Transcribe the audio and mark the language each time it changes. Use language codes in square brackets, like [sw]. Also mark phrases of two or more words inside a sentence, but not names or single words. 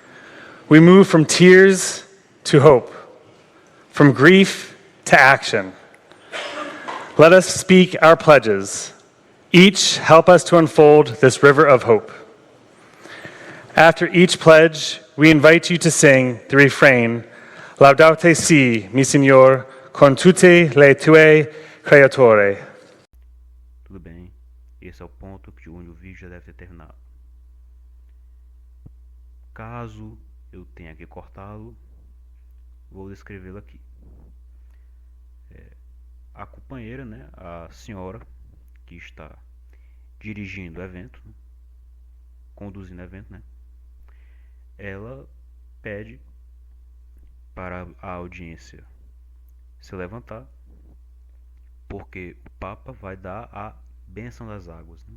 [en] We move from tears to hope, from grief to action. Let us speak our pledges. Each help us to unfold this river of hope. After each pledge, we invite you to sing the refrain, [it] Laudate si, mi Signor, con tutte le tue creature. [pt] Tudo bem, esse é o ponto que onde o vídeo já deve ter terminado. Caso eu tenha que cortá-lo, vou descrevê-lo aqui. A companheira, né, a senhora que está dirigindo o evento, né, conduzindo o evento, né, ela pede para a audiência se levantar, porque o Papa vai dar a bênção das águas, né?